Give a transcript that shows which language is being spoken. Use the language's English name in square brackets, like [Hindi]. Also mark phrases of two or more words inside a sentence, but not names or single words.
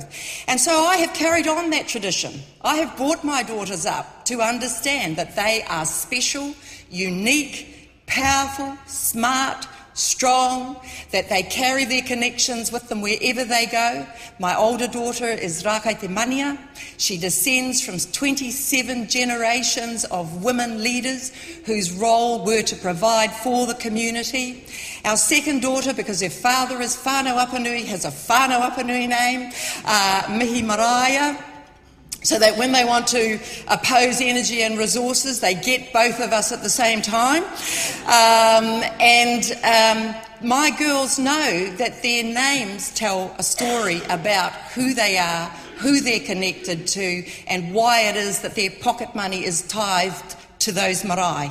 [English] And so I have carried on that tradition. I have brought my daughters up to understand that they are special, unique, powerful, smart, strong, that they carry their connections with them wherever they go. My older daughter is Rākai Te Mania. She descends from 27 generations of women leaders whose role were to provide for the community. Our second daughter, because her father is whānau Apanui, has a whānau Apanui name, Mihi Maraia, so that when they want to oppose energy and resources, they get both of us at the same time. My girls know that their names tell a story about who they are, who they're connected to, and why it is that their pocket money is tithed to those marae.